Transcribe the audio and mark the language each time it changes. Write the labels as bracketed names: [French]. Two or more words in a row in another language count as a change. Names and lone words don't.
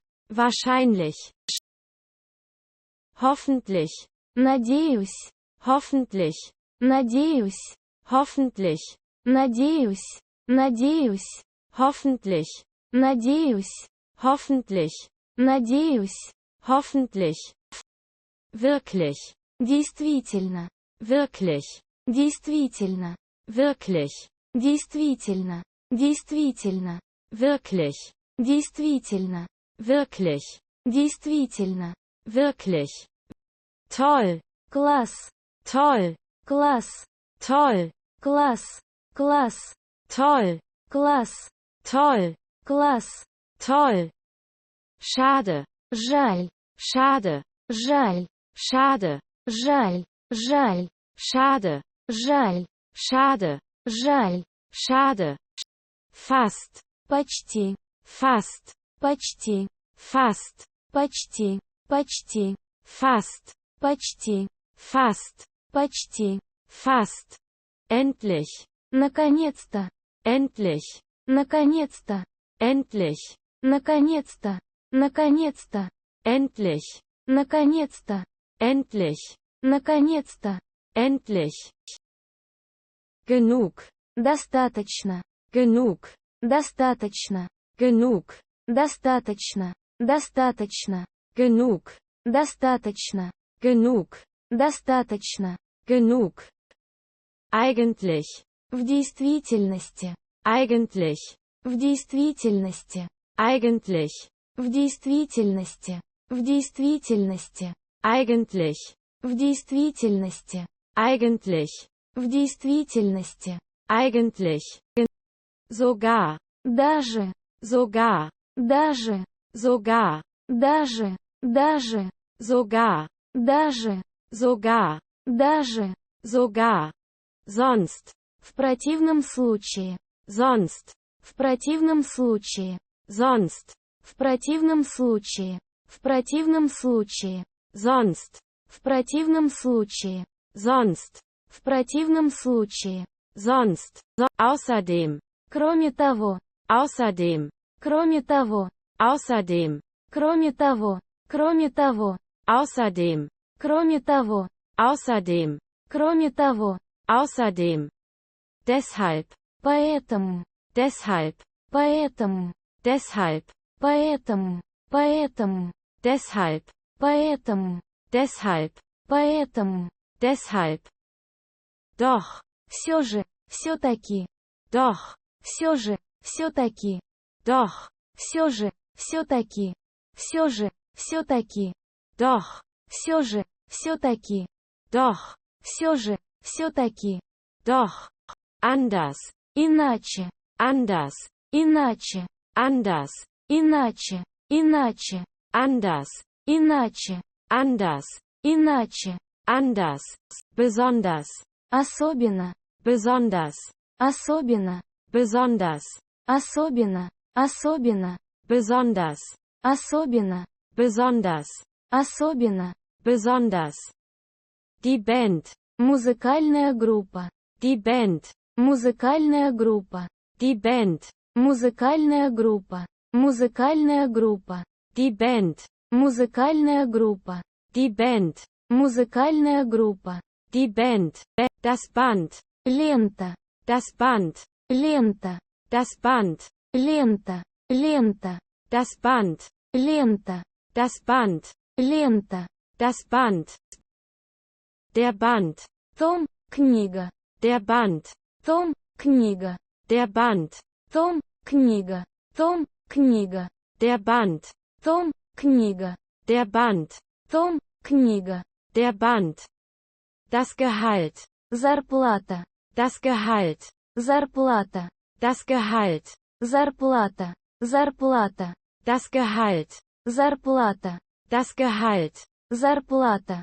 [German] Wahrscheinlich. Hoffentlich. [Russian] Надеюсь. [German] Hoffentlich. [Russian] Надеюсь. [German] Hoffentlich. [Russian] Надеюсь. Надеюсь. [German] Hoffentlich. [Russian] Надеюсь. [German] Hoffentlich. [Russian] Надеюсь. [German] Hoffentlich. Wirklich. [Russian] Действительно. [German] Wirklich. [Russian] Действительно. [German] Wirklich. [Russian] Действительно. Действительно. [German] Wirklich. [Russian] Действительно. [German] Wirklich. [Russian] Действительно. [German] Wirklich. Toll. [Russian] Класс. [German] Toll. [Russian] Класс. [German] Toll. [Russian] Класс. Класс. [German] Toll. [Russian] Класс. [German] Toll. [Russian] Класс. [German] Toll. Schade. [Russian] Жаль. [German] Schade. [Russian] Жаль. [German] Schade. [Russian] Жаль. Жаль. [German] Schade. [Russian] Жаль. [German] Schade. [Russian] Жаль. [German] Schade. Fast. [Russian] Почти. [German] Fast. [Russian] Почти. [German] Fast. [Russian] Почти. Почти. [German] Fast. [Russian] Почти. [German] Fast. [Russian] Почти. [German] Fast. Endlich. [Russian] Наконец-то. [German] Endlich. [Russian] Наконец-то. [German] Endlich. [Russian] Наконец-то. Наконец-то. [German] Endlich. [Russian] Наконец-то. [German] Endlich. [Russian] Наконец-то. [German] Endlich. Genug. [Russian] Достаточно. [German] Genug. [Russian] Достаточно. [German] Genug. [Russian] Достаточно. Достаточно. [German] Genug. [Russian] Достаточно. [German] Genug. [Russian] Достаточно. [German] Genug. Eigentlich. [Russian] В действительности. [German] Eigentlich. [Russian] В действительности. [German] Eigentlich. [Russian] В действительности. В действительности. [German] Eigentlich. [Russian] В действительности. [German] Eigentlich. [Russian] В действительности. [German] Eigentlich. Sogar. [Russian] Даже. [German] Sogar. [Russian] Даже. [German] Sogar. [Russian] Даже. Даже. [German] Sogar. [Russian] Даже. [German] Sogar. [Russian] Даже. [German] Sogar. Sonst. [Russian] В противном случае. [German] Sonst. [Russian] В противном случае. [German] Sonst. [Russian] В противном случае. В противном случае. [German] Sonst. [Russian] В противном случае. [German] Sonst. [Russian] В противном случае. [German] Sonst. Außerdem. [Russian] Кроме того. [German] Außerdem. [Russian] Кроме того. [German] Außerdem. [Russian] Кроме того. Кроме того. [German] Außerdem. [Russian] Кроме того. [German] Außerdem. [Russian] Кроме того. [German] Außerdem. Deshalb. [Russian] Поэтому. [German] Deshalb. [Russian] Поэтому. [German] Deshalb. [Russian] Поэтому. Поэтому. [German] Deshalb. [Russian] Поэтому. [German] Deshalb. [Russian] Поэтому. [German] Deshalb. Doch. [Russian] Все же. Все-таки. [German] Doch. [Russian] Все же. Все-таки. [German] Doch. [Russian] Все же. Все-таки. Все же. Все-таки. [German] Doch. [Russian] Все же. Все-таки. [German] Doch. [Russian] Все же. Все-таки. [German] Doch. Anders. [Russian] Иначе. [German] Anders. [Russian] Иначе. [German] Anders. [Russian] Иначе. Иначе. [German] Anders. [Russian] Иначе. [German] Anders. [Russian] Иначе. [German] Anders. Besonders. [Russian] Особенно. [German] Besonders. [Russian] Особенно. [German] Besonders. [Russian] Особенно. Особенно. [German] Besonders. [Russian] Особенно. [German] Besonders. [Russian] Особенно. [German] Besonders. Die Band. [Russian] Музыкальная группа. [German] Die Band. [Russian] Музыкальная группа. [German] Die Band. [Russian] Музыкальная группа. Музыкальная группа. [German] Die Band. [Russian] Музыкальная группа. [German] Die Band. [Russian] Музыкальная группа. [German] Die Band. Das Band. [Russian] Лента. [German] Das Band. [Russian] Лента. [German] Das Band. [Russian] Лента. Лента. [German] Das Band. [Russian] Лента. [German] Das Band. [Russian] Лента. [German] Das Band. Der Band. [Russian] Том. Книга. [German] Der Band. [Russian] Том. книга. [German] Der Band. [Russian] Том, книга. Том, книга. [German] Der Band. [Russian] Том, книга. [German] Der Band. [Russian] Том, книга. [German] Der Band. Das Gehalt. [Russian] Зарплата. [German] Das Gehalt. [Russian] Зарплата. [German] Das Gehalt. [Russian] Зарплата. Зарплата. [German] Das Gehalt. [Russian] Зарплата. [German] Das Gehalt. [Russian] Зарплата.